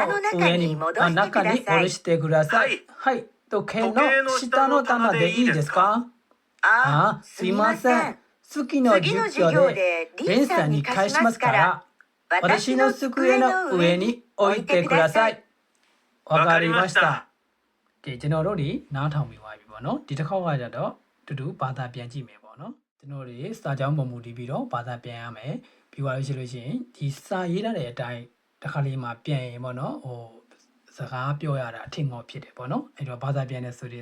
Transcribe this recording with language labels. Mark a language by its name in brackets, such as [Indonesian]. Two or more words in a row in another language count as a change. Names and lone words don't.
[Japanese] 中に戻してください。はい時計の下の棚でいいですかああ、すみません。次の授業でレンさんに返しますから私の机の上に置いてくださいわかりました [Burmese] ကဲကျွန်တော်တို့ဒီနားထောင်ပြီးပါပြီပေါ့နော်ဒီတစ်ခေါက်ကကြတော့တူတူဘာသာပြန်ကြည့်မယ်ပေါ့နော်ကျွန်တော်တို့စာကြောင်းပုံမူတည်ပြီးတော့ဘာသာပြန်ရမယ်ပြီးသွားလို့ရှိရင်ဒီစာရေးထားတဲ့အတိုင်းတစ်ခါလေးမှပြန်ရင်ပေါ့နော်စကားပြောရတာအထင်ငေါဖြစ်တယ်ပေါ့နော်အဲ့တော့ဘာသာပြန်တဲ့ဆိုတဲ့